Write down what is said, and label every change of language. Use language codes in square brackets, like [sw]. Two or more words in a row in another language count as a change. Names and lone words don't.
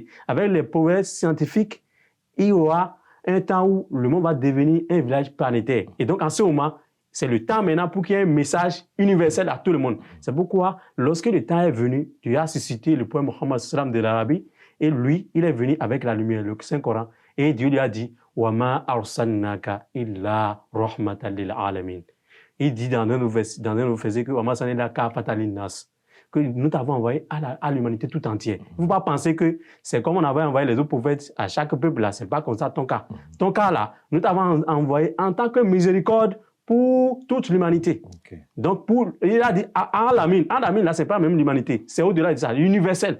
[fr] Avec les progrès scientifiques, il y aura un temps où le monde va devenir un village planétaire. Et donc, en ce moment, c'est le temps maintenant pour qu'il y ait un message universel à tout le monde. C'est pourquoi, lorsque le temps est venu, Dieu a suscité le prophète Mohammed sallam de l'Arabie, et lui, il est venu avec la lumière, le Saint-Coran, et Dieu lui a dit « [ar] وما أرسلناك إلا رحمة للعالمين [fr] » Il dit dans un nouveau verset que « [ar] وما أرسلناك كافة للناس [fr] » que nous t'avons envoyé à l'humanité tout entière. Il ne faut pas penser que c'est comme on avait envoyé les autres prophètes à chaque peuple là. Ce n'est pas comme ça ton cas. Ton cas là, nous t'avons envoyé en tant que miséricorde pour toute l'humanité. Okay. Donc, il a dit Alamin. Alamin là, ce n'est pas même l'humanité. C'est au-delà de ça, l'universel.